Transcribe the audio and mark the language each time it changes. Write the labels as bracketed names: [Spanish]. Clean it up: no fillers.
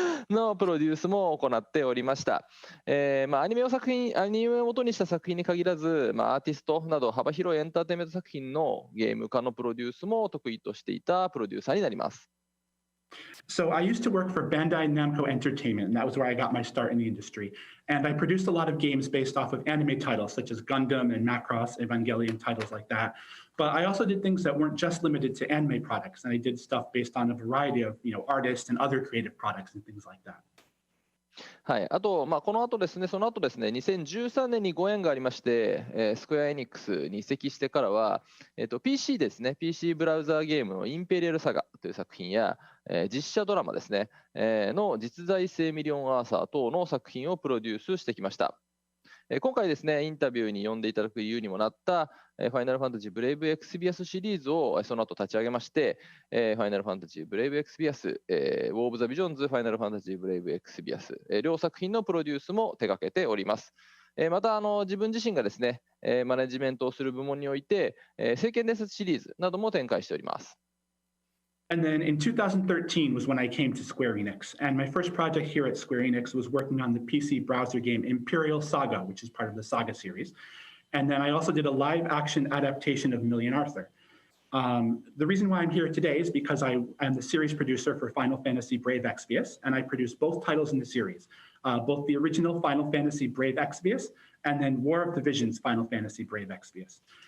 [Japanese] のプロデュースも行っておりました。アニメを元にした作品に限らず、アーティストなど幅広いエンターテインメント作品のゲーム化のプロデュースも得意としていたプロデューサーになります。 [English] So I used to work for Bandai Namco Entertainment, and that was where I got my start in the industry. And I produced a lot of games based off of anime titles, such as Gundam and Macross, Evangelion, titles like that. But I also did things that weren't just limited to anime products, and I did stuff based on a variety of, artists and other creative products and things like that. [Japanese] はい、あと、その後ですね、2013年にご縁がありまして、スクエアエニックスに移籍してからは、PC ですね、PC ブラウザーゲームのインペリアルサガという作品や、実写ドラマですね、の実在性ミリオンアーサー等の作品をプロデュースしてきました。今回ですね、インタビューに呼んでいただく理由にもなった、ファイナルファンタジーブレイブエクスビアスシリーズをその後立ち上げまして、ファイナルファンタジーブレイブエクスビアス、ウォー・オブ・ザ・ビジョンズ、ファイナルファンタジーブレイブエクスビアス、両作品のプロデュースも手掛けております。また自分自身がですね、マネジメントをする部門において、聖剣伝説シリーズなども展開しております。 [English] And then in 2013 was when I came to Square Enix. And my first project here at Square Enix was working on the PC browser game Imperial Saga, which is part of the Saga series. And then I also did a live action adaptation of Million Arthur. The reason why I'm here today is because I am the series producer for Final Fantasy Brave Exvius, and I produced both titles in the series, both the original Final Fantasy Brave Exvius and then War of the Visions Final Fantasy Brave Exvius.